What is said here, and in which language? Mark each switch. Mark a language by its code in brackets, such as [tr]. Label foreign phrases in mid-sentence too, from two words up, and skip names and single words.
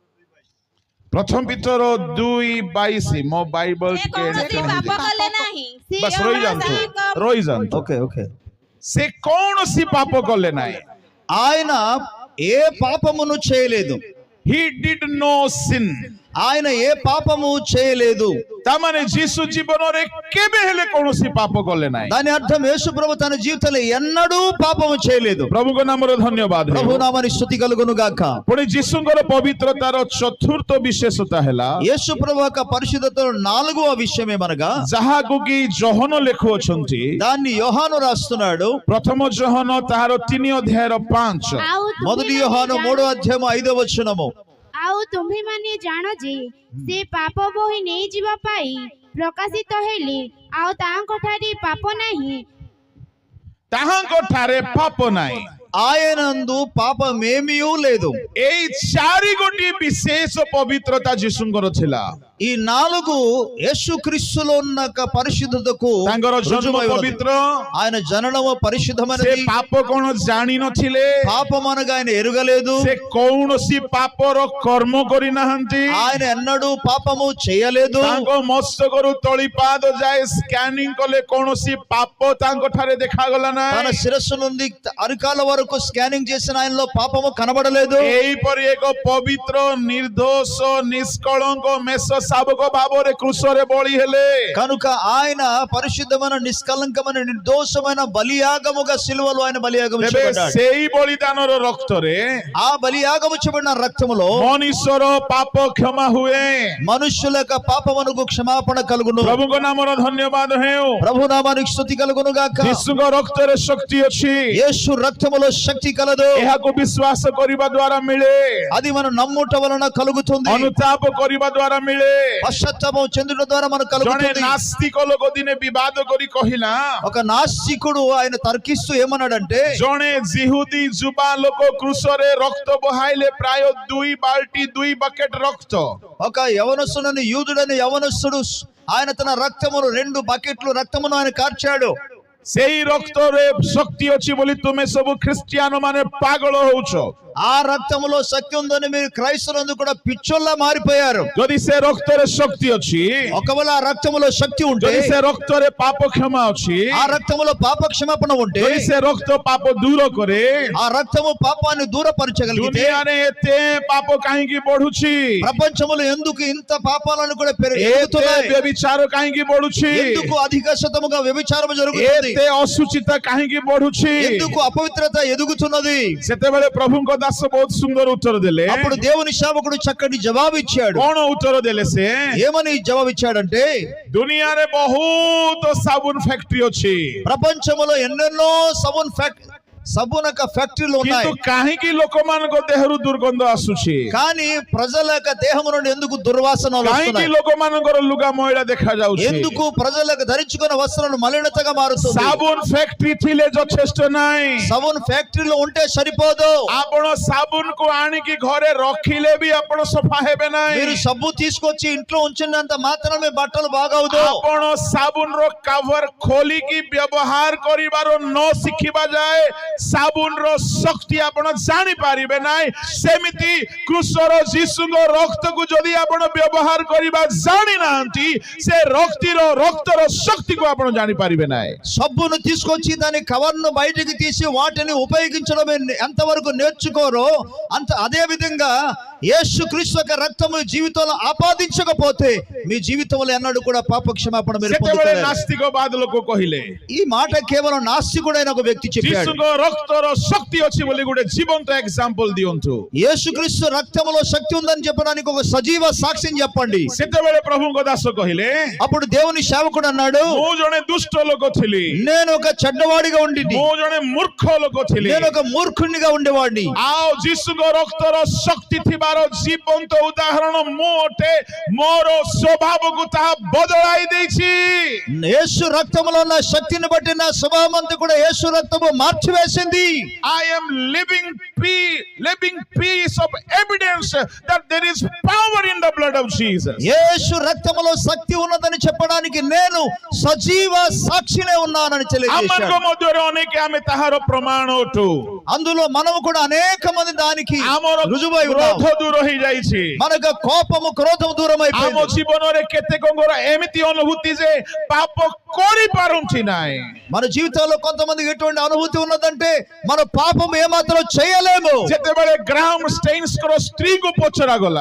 [or] ପ୍ରଥମ ପିତର 2:22 ମୋ ବାଇବଲ ସେ କୌଣସି ପାପ କଲେ ନାହିଁ। ବସ୍ ରହିଯାନ୍ତୁ। [en] OK OK [or] ସେ କୌଣସି ପାପ କଲେ ନାହିଁ। [te] ఆయన ఏ పాపమును చేయలేదు, [en] he did no sin। [te] ఆయన ఏ పాపము చేయలేదు। [or] ତାମାନେ ଯୀଶୁ ଜୀବନରେ କେବେ ହେଲେ କୌଣସି ପାପ କଲେ ନାହିଁ। [te] దాని అర్థం యేసు ప్రభు తన జీవితంలో ఎన్నడూ పాపము చేయలేదు। [or] ପ୍ରଭୁଙ୍କ ନାମରେ ଧନ୍ୟବାଦ। [te] ప్రభు నామానికి స్తుతి కలుగును గాక। [or] ପୁଣି ଯୀଶୁଙ୍କର ପବିତ୍ରତାର ଚତୁର୍ଥ ବିଶେଷତା ହେଲା [te] యేసు ప్రభు యొక్క పరిశుద్ధతలో 4వ విషయం ఏమనగా [or] ଯାହାକୁ କି ଯୋହନ ଲେଖୁଅଛନ୍ତି, [te] దాన్ని యోహాను రాస్తున్నాడు। [or] ପ୍ରଥମ ଯୋହନ ତାହାର 3 ଅଧ୍ୟାୟର 5। ଆଉ [te] మొదటి యోహాను 3వ అధ్యాయం 5వ వచనము। [or] ଆଉ ତୁମ୍ଭେମାନେ ଜାଣ ଯେ ସେ ପାପ ବୋହି ନେଇଯିବା ପାଇଁ ପ୍ରକାଶିତ ହେଲେ, ଆଉ ତାଙ୍କଠାରେ ପାପ ନାହିଁ। ତାହାଙ୍କ ଠାରେ ପାପ ନାହିଁ। [te] ఆయనందు పాపమేమీ లేదు। [or] ଏଇ 4 ଗୋଟି ବିଶେଷ ପବିତ୍ରତା ଯୀଶୁଙ୍କର ଥିଲା। [te] ఈ 4 యేసుక్రీస్తులో ఉన్న పరిశుద్ధతకు [or] ତାଙ୍କର ଜନ୍ମ [te] రుజువై ఉన్నది। [or] ପବିତ୍ର, [te] ఆయన జననము [or] ସେ [te] పరిశుద్ధమైనది। [or] ପାପ କଣ ଜାଣି ନଥିଲେ, [te] పాపం అనగా ఆయన ఎరుగలేదు। [or] ସେ କୌଣସି ପାପର କର୍ମ କରିନାହାନ୍ତି। [te] ఆయన ఎన్నడూ పాపము చేయలేదు। [or] ତାଙ୍କ ମସ୍ତକରୁ ତଳି ପାଦ ଯାଏ ସ୍କାନିଂ କଲେ କୌଣସି ପାପ ତାଙ୍କ ଠାରେ ଦେଖାଗଲା [te] తన [or] ନାହିଁ। [te] శిరస్సు నుండి అరికాల వరకు స్కానింగ్ చేసిన ఆయనలో పాపము కనబడలేదు। [or] ଏହିପରି ଏକ ପବିତ୍ର ନିର୍ଦୋଷ ନିଷ୍କଳଙ୍କ ମେଷ ଶାବକ ଭାବରେ କୃଷରେ ବଳି ହେଲେ। [te] కనుక ఆయన పరిశుద్ధమైన నిష్కలంకమైన నిర్దోషమైన బలియాగముగా సిలువలో ఆయన బలియాగము [or] ତେବେ [te] చేయబడ్డాడు। [or] ସେଇ ବଳିଦାନର ରକ୍ତରେ [te] ఆ బలియాగము చేయబడిన రక్తములో [or] ମନୁଷ୍ୟର ପାପ କ୍ଷମା ହୁଏ। [te] మనుష్యుల యొక్క పాపమునకు క్షమాపణ కలుగును। [or] ପ୍ରଭୁଙ୍କ ନାମର ଧନ୍ୟବାଦ ହେଉ। [te] ప్రభు నామానికి స్తుతి కలుగును గాక। [or] ଯୀଶୁଙ୍କ ରକ୍ତରେ ଶକ୍ତି ଅଛି। [te] యేసు రక్తములో శక్తి కలదు। [or] ଏହାକୁ ବିଶ୍ୱାସ କରିବା ଦ୍ୱାରା ମିଳେ। [te] అది మనం నమ్ముట వలన కలుగుతుంది। [or] ଅନୁତାପ କରିବା ଦ୍ୱାରା ମିଳେ। [te] పశ్చాత్తాపం చెందుట ద్వారా మనకు [or] ଜଣେ [te] కలుగుతుంది। [or] ନାସ୍ତିକ ଲୋକ ଦିନେ ବିବାଦ କରି କହିଲା, [te] ఒక నాస్తికుడు ఆయన తర్కిస్తూ ఏమన్నాడంటే, [or] ଜଣେ ଜିହୁଦୀ ଯୁବା ଲୋକ କୃଷରେ ରକ୍ତ ବହାଇଲେ ପ୍ରାୟ 2 ବାଲ୍ଟି 2 ବକେଟ ରକ୍ତ। [te] ఒక యవనస్తుడని యూదుడని యవనస్తుడు ఆయన తన రక్తమును 2 బకెట్లు రక్తమును ఆయన కార్చాడు। [or] ସେଇ ରକ୍ତରେ ଶକ୍ତି ଅଛି ବୋଲି ତୁମେ ସବୁ ଖ୍ରୀଷ୍ଟିଆନ ମାନେ ପାଗଳ ହଉଛ। [te] ఆ రక్తములో శక్తి ఉందని మీరు క్రైస్తవులందరూ కూడా పిచ్చోల్లా మారిపోయారు। [or] ଯଦି ସେ రక్ତରେ ଶକ୍ତି ଅଛି, [te] ఒకవేళ ఆ రక్తములో శక్తి ఉంటే, [or] ଯଦି ସେ ରକ୍ତରେ ପାପ କ୍ଷମା ଅଛି, [te] ఆ రక్తములో పాప క్షమాపణ ఉంటే, [or] ଯଦି ସେ ରକ୍ତ ପାପ ଦୂର କରେ, [te] ఆ రక్తము పాపాన్ని దూరపరచగలిగితే, [or] ଦୁନିଆରେ ଏତେ ପାପ କାହିଁକି ବଢୁଛି? [te] ప్రపంచములో ఎందుకు ఇంత పాపాలను కూడా [or] ଏତେ [te] పెరుగుతున్నాయి? [or] ବ୍ୟభిଚାର କାହିଁକି ବଢୁଛି? [te] ఎందుకు అధిక శాతముగా వ్యభిచారం జరుగుతుంది? [or] ଏତେ ଅଶୁଚିତା କାହିଁକି ବଢୁଛି? [te] ఎందుకు అపవిత్రత ఎదుగుతున్నది? [or] ସେତେବେଳେ ପ୍ରଭୁଙ୍କ ଦାସ ବହୁତ ସୁନ୍ଦର ଉତ୍ତର ଦେଲେ। [te] అప్పుడు దేవుని సేవకుడు చక్కటి జవాబు ఇచ్చాడు। [or] କଣ ఉତ୍ତର ଦେଲେ ସେ? [te] ఏమని జవాబు ఇచ్చాడంటే, [or] ଦୁନିଆରେ ବହୁତ ସାବୁନ ଫ୍ୟାକ୍ଟ୍ରି ଅଛି, [te] ప్రపంచంలో ఎన్నెన్నో సబూన్ యొక్క ఫ్యాక్టరీలు ఉన్నాయి। [or] କିନ୍ତୁ କାହିଁକି ଲୋକମାନଙ୍କ ଦେହରୁ ଦୁର୍ଗନ୍ଧ ଆସୁଛି? [te] కానీ ప్రజల యొక్క దేహం నుండి ఎందుకు దుర్వాసనలు [or] କାହିଁକି [te] వస్తున్నాయి? [or] ଲୋକମାନଙ୍କର ଲୁଗା ମଇଳା ଦେଖାଯାଉଛି? [te] ఎందుకు ప్రజలకు ధరించుకున్న వస్త్రాలు మలినతగా మారుతుంది? [or] ସାବୁନ ଫ୍ୟାକ୍ଟ୍ରି ଥିଲେ ଯଥେଷ୍ଟ ନାହିଁ। [te] సబూన్ ఫ్యాక్టరీలో ఉంటే సరిపోదు। [or] ଆପଣ ସାବୁନକୁ ଆଣିକି ଘରେ ରଖିଲେ ବି ଆପଣ ସଫା ହେବେ [te] మీరు [or] ନାହିଁ। [te] సబ్బు తీసుకొచ్చి ఇంట్లో ఉంచినంత మాత్రమే బట్టలు బాగవుదు। [or] ଆପଣ ସାବୁନର କଭର ଖୋଲିକି ବ୍ୟବହାର କରିବାର ନ ଶିଖିବା ଯାଏ ସାବୁନର ଶକ୍ତି ଆପଣ ଜାଣି ପାରିବେ ନାହିଁ। ସେମିତି କୃଷର ଯୀଶୁଙ୍କ ରକ୍ତକୁ ଯଦି ଆପଣ ବ୍ୟବହାର କରିବା ଜାଣିନାହାନ୍ତି, ସେ ରକ୍ତର ଶକ୍ତିକୁ ଆପଣ ଜାଣିପାରିବେ ନାହିଁ। [te] సబ్బును తీసుకొచ్చి దాని కవర్ను బయటికి తీసి వాటిని ఉపయోగించడం ఎంతవరకు నేర్చుకోరో అదే విధంగా యేసుక్రీస్తు యొక్క రక్తము జీవితంలో ఆపాదించకపోతే మీ జీవితంలో ఎన్నడూ కూడా పాప క్షమాపణ మీరు [or] ସେତେବେଳେ [te] పొందుకోలేరు. [or] ନାସ୍ତିକବାଦ ଲୋକ କହିଲେ [te] ఈ మాట కేవలం నాస్తికుడైన ఒక వ్యక్తి చెప్పాడు. [or] ଯୀଶୁଙ୍କ ରକ୍ତର ଶକ୍ତି ଅଛି ବୋଲି ଗୋଟେ ଜୀବନ୍ତ ଏକ୍ସାମ୍ପଲ ଦିଅନ୍ତୁ। [te] యేసుక్రీస్తు రక్తములో శక్తి ఉందని చెప్పడానికి ఒక సజీవ సాక్ష్యం చెప్పండి. [or] ସେତେବେଳେ ପ୍ରଭୁଙ୍କ ଦାସ କହିଲେ [te] అప్పుడు దేవుని సేవకుడు అన్నాడు, [or] ମୁଁ ଜଣେ ଦୁଷ୍ଟ ଲୋକ ଥିଲି, [te] నేను ఒక చెడ్డవాడిగా ఉండిని, [or] ମୁଁ ଜଣେ ମୂର୍ଖ ଲୋକ ଥିଲି, [te] నేను ఒక మూర్ఖునిగా ఉండేవాడిని. [or] ଆଉ ଯୀଶୁଙ୍କ ରକ୍ତର ଶକ୍ତି ଥିବାର ଜୀବନ୍ତ ଉଦାହରଣ ମୁଁ ଅଟେ। ମୋର ସ୍ୱଭାବକୁ ତାହା ବଦଳାଇ ଦେଇଛି। [te] యేసు రక్తములో ఉన్న శక్తిని బట్టి నా స్వభావం అంతా కూడా యేసు రక్తము మార్చివేసింది. [en] I am living piece of evidence that there is power in the blood of Jesus. [te] యేసు రక్తములో శక్తి ఉన్నదని చెప్పడానికి నేను సజీవ సాక్షినే ఉన్నానని [or] ଆମମାନଙ୍କ [te] తెలియజేశాడు. [or] ମଧ୍ୟରେ ଅନେକ ଆମେ ତାହାର ପ୍ରମାଣ ଅଟୁ। [te] అందులో మనము కూడా అనేక మంది దానికి [or] ଆମର [te] రుజువై ఉన్నాం. [or] କ୍ରୋଧ ଦୂର ହେଇଯାଇଛି। [te] మనకు కోపము క్రోధం దూరం [or] ଆମ [te] అయిపోయింది. [or] ଜୀବନରେ କେତେକଙ୍କର ଏମିତି ଅନୁଭୂତି ଯେ ପାପ କରିପାରୁଛି ନାହିଁ। [te] మన జీవితంలో కొంతమందికి ఎటువంటి అనుభూతి ఉన్నదంటే మన పాపం ఏమాత్రం చేయలేము. [or] ଯେତେବେଳେ ଗ୍ରାହମ ଷ୍ଟେଇନ୍ସଙ୍କର ସ୍ତ୍ରୀକୁ ପଚରାଗଲା,